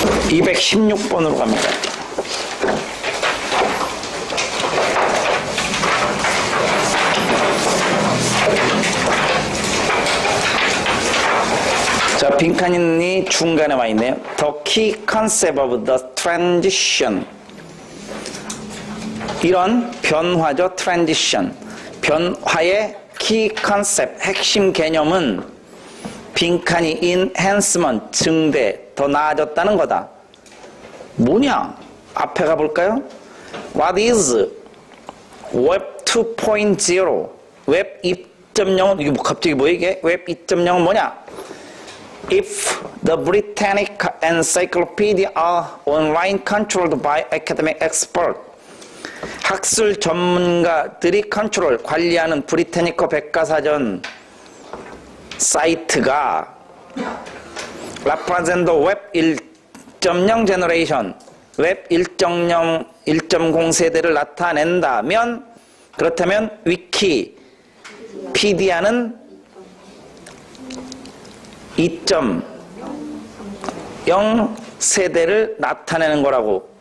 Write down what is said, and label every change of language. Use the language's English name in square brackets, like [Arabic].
[Korean] (216번으로) 갑니다. 자, 빈칸이 중간에 와 있네요. [English] The key concept of the transition. [Korean] 이런 변화죠. transition. 변화의 key concept, 핵심 개념은 빈칸이 enhancement, 증대, 더 나아졌다는 거다. 뭐냐? 앞에 가볼까요? [English] What is Web 2.0? [Korean] 웹 2.0은 이게 갑자기 뭐 이게? 웹 2.0은 뭐냐? [English] If the Britannic Encyclopedia are online controlled by academic expert, [Korean] 학술 전문가들이 컨트롤, 관리하는 브리타니커 백과사전 사이트가 [English] represent the Web 1.0 generation, [Korean] 웹 1.0 세대를 나타낸다면, 그렇다면 위키피디아는 2.0 세대를 나타내는 거라고.